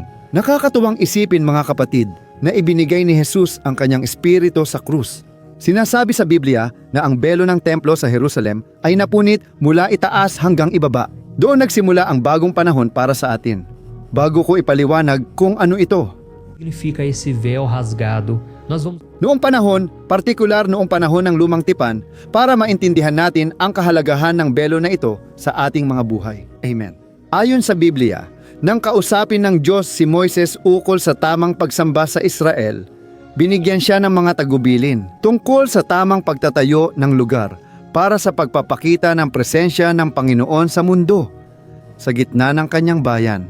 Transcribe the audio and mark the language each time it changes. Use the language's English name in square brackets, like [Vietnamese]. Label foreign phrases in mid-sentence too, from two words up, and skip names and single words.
[Filipino] Nakakatuwang isipin, mga kapatid, na ibinigay ni Jesus ang kanyang espiritu sa krus. Sinasabi sa Biblia na ang belo ng templo sa Jerusalem ay napunit mula itaas hanggang ibaba. Doon nagsimula ang bagong panahon para sa atin. Bago ko ipaliwanag kung ano ito. [Portuguese] Significa esse véu rasgado. Nós vamos [Filipino] Noong panahon, partikular noong panahon ng Lumang Tipan, para maintindihan natin ang kahalagahan ng belo na ito sa ating mga buhay. Amen. Ayon sa Biblia, nang kausapin ng Diyos si Moises ukol sa tamang pagsamba sa Israel, binigyan siya ng mga tagubilin tungkol sa tamang pagtatayo ng lugar para sa pagpapakita ng presensya ng Panginoon sa mundo, sa gitna ng kanyang bayan.